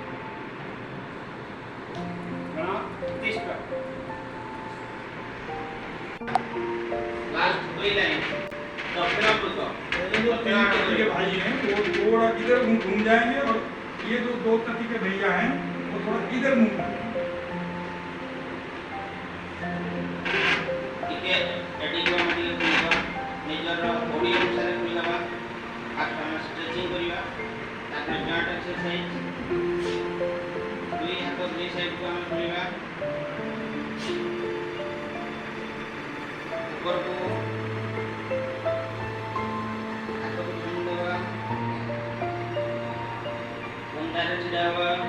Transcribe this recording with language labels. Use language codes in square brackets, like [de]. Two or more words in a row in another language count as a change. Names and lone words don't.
[hi] के भाई हैं वो थोड़ा इधर घूम जाएंगे और ये जो 2 तथी के भैया हैं वो थोड़ा इधर मुंह [or] ଟିକେ ଏଡିଗो ମାନେ କରିବା ନିଜର ବଡି ଅନୁସାରେ କରିବା ହାତ ଷ୍ଟ୍ରେଚିଂ କରିବା ତାପରେ [en] joint exercise [or] ଦୁଇ ହାତ ଦୁଇ ସାଇଡ୍ କୁ ଆମେ କରିବା ଉପରକୁ ହାତକୁ ଝୁଲିବା ବନ୍ଧାରେ ଛିଡ଼ା ହେବା